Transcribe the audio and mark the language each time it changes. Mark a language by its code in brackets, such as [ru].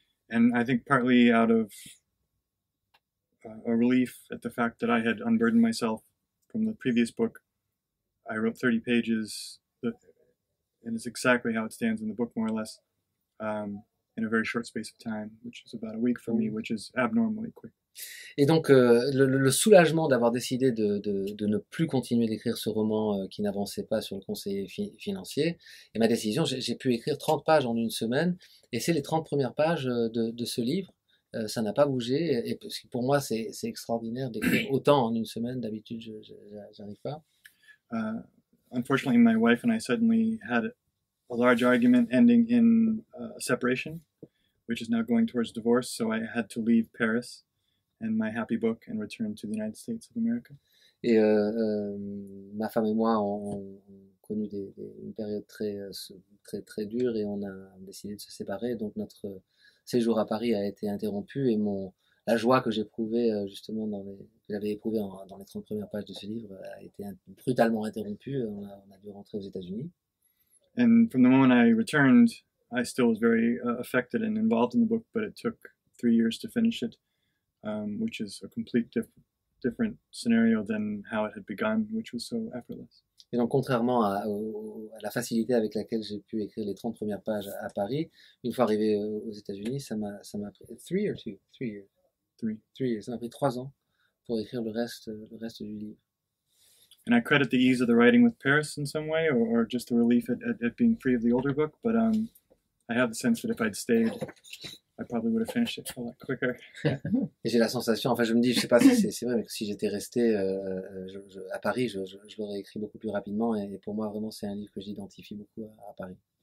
[en] And I think partly out of a relief at the fact that I had unburdened myself from the previous book, I wrote 30 pages, and it's exactly how it stands in the book, more or less, in a very short space of time, which is about a week for me, which is abnormally quick. [fr] Et donc, le soulagement d'avoir décidé de ne plus continuer d'écrire ce roman qui n'avançait pas sur le conseiller financier, et ma décision, j'ai pu écrire 30 pages en une semaine, et c'est les 30 premières pages de ce livre. Ça n'a pas bougé, et parce que pour moi, c'est extraordinaire d'écrire autant en une semaine. D'habitude, j'arrive pas. [en] Unfortunately, my wife and I suddenly had a large argument ending in a separation, which is now going towards divorce, so I had to leave Paris and my happy book and return to the United States of America. [fr] Et ma femme et moi ont connu une période très dure et on a décidé de se séparer. Donc notre séjour à Paris a été interrompu et la joie que j'éprouvais justement que j'avais éprouvée dans les 30 premières pages de ce livre a été brutalement interrompue. On a dû rentrer aux États-Unis. [en] And from the moment I returned, I still was very affected and involved in the book, but it took 3 years to finish it, which is a complete different scenario than how it had begun, which was so effortless. [fr] Et donc, contrairement à la facilité avec laquelle j'ai pu écrire les 30 premières pages à Paris, une fois arrivé aux États-Unis, ça m'a pris 3 [en] years. [fr] Ça m'a pris 3 ans pour écrire le reste du livre. [en] And I credit the ease of the writing with Paris in some way, or just the relief at being free of the older book. But I have the sense that if I'd stayed, I probably would have finished it a lot quicker. [fr] Et j'ai la sensation, enfin je me dis, je sais pas si c'est vrai, mais que si j'étais resté à Paris, je l'aurais écrit beaucoup plus rapidement. Et pour moi, vraiment, c'est un livre que j'identifie beaucoup à Paris.